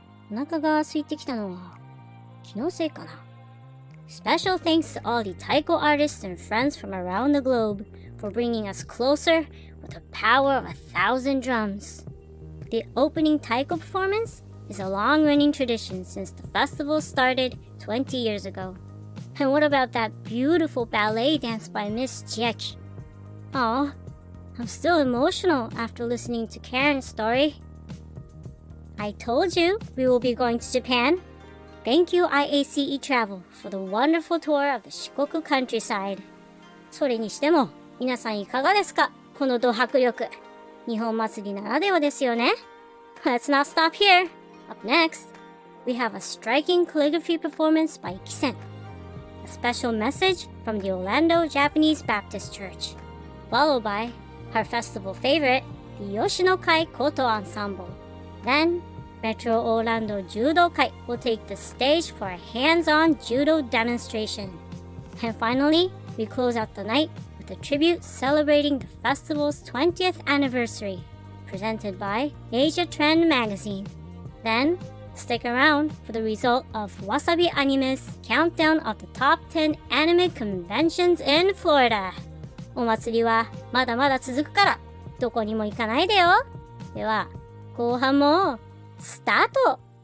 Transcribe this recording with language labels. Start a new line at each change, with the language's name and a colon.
Japanese: お腹が空いてきたのは気のせいかな。
English: Special thanks to all the taiko artists and friends from around the globe for bringing us closer with the power of 1,000 drums. The opening taiko performance is a long-running tradition since the festival started 20 years ago. And what about that beautiful ballet dance by Miss Chiaki? Oh, I'm still emotional after listening to Karin's story. I told you we will be going to Japan. Thank you IACE Travel for the wonderful tour of the Shikoku countryside.
Japanese: それにしても皆さんいかがですか？このド迫力。日本祭りならではですよね。
English: Let's not stop here. Up next, we have a striking calligraphy performance by Kisen. A special message from the Orlando Japanese Baptist Church, followed by our festival favorite, the Yoshino-kai Koto ensemble. Then, Metro Orlando Judo-kai will take the stage for a hands-on judo demonstration. And finally, we close out the night with a tribute celebrating the festival's 20th anniversary, presented by Asia Trend magazine. Then, stick around for the result of Wasabi Anime's countdown of the top 10 anime conventions in Florida.
Japanese: お祭りはまだまだ続くからどこにも行かないでよ。では、後半もスタート。